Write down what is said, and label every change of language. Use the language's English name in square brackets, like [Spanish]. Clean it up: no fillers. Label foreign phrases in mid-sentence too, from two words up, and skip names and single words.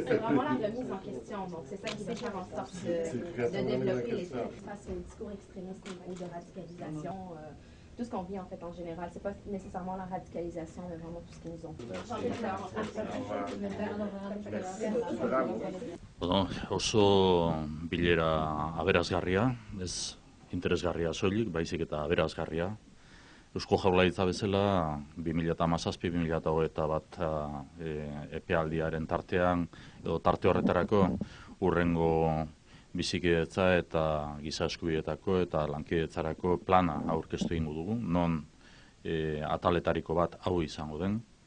[French] C'est vraiment la remise en question. Donc, c'est ça qui va faire en sorte de développer les face au discours extrémiste ou de radicalisation. Tout ce qu'on vit en fait en général, c'est pas nécessairement la radicalisation, mais vraiment tout ce qu'ils nous ont fait. Bravo. [Basque] Bueno, oso bilera aberazgarria, ez interesgarria soilik, baizik eta aberazgarria. Eusko Jaurlaritza bezala 2017-2021 epealdiaren tartean, edo tarte horretarako urrengo bizikidetza eta giza eskubideetako eta lankidetzarako plana aurkeztu egingo dugu, non ataletariko bat hau izango den.